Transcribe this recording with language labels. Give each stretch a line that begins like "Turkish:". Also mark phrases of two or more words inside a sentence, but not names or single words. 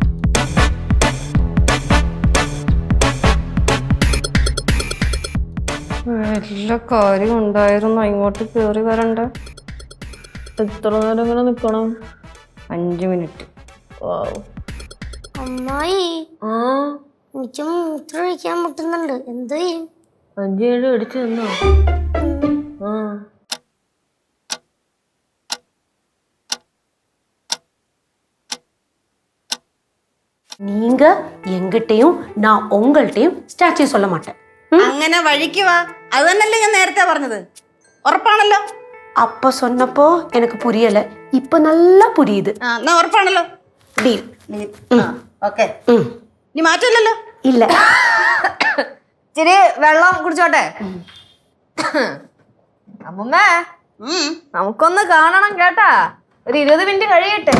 Malayalam: എല്ലാ കാര്യം ഉണ്ടായിരുന്നു. ഇങ്ങോട്ട് കേറി വരണ്ട. എത്ര നേരം ഇങ്ങനെ നിക്കണം? 5 മിനിറ്റ്. അമ്മായി, എനിക്ക് മൂത്രം ഒഴിക്കാൻ മുട്ടുന്നുണ്ട്. എന്തോ ചെയ്യും? 5 7 അടിച്ചു തന്നോ?
Tamil: நீங்க எங்கிட்டையும் நான் உங்கள்கிட்டையும் ஸ்டாச்சு சொல்ல மாட்டேன்.
Malayalam: അങ്ങനെ വഴിക്ക് വാ. അത് തന്നെയല്ലേ ഞാൻ നേരത്തെ പറഞ്ഞത്. ഉറപ്പാണല്ലോ?
Tamil: அப்ப சொன்னப்போ எனக்கு புரியல, இப்ப நல்லா புரியுது.
Malayalam: എന്നാ ഉറപ്പാണല്ലോ? ഡീൽ. ഓക്കെ, ഇനി മാറ്റമില്ലല്ലോ? ഇല്ല. ഇച്ചിരി വെള്ളം കുടിച്ചോട്ടെ. അമ്മമ്മേ, നമുക്കൊന്ന് കാണണം കേട്ടാ. ഒരു 20 മിനിറ്റ് കഴിയട്ടെ.